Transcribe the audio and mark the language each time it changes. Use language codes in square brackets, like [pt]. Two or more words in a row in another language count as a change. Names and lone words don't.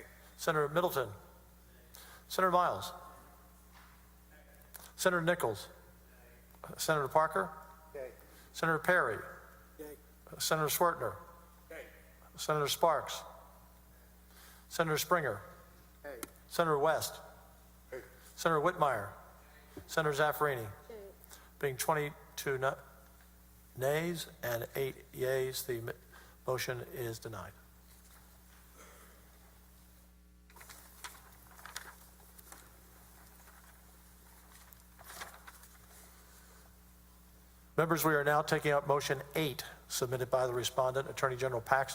[en] Senator Middleton. Senator Miles. Senator Nichols. Senator Parker. Yay. Senator Perry. Yay. Senator Swertner. Yay. Senator Sparks. Senator Springer. Yay. Senator West. Yay. Senator Whitmire. Senator Zaffarini. Being 22 nays and 8 yeas, the motion is denied. Members, we are now taking up motion 8, submitted by the respondent, Attorney General Paxton.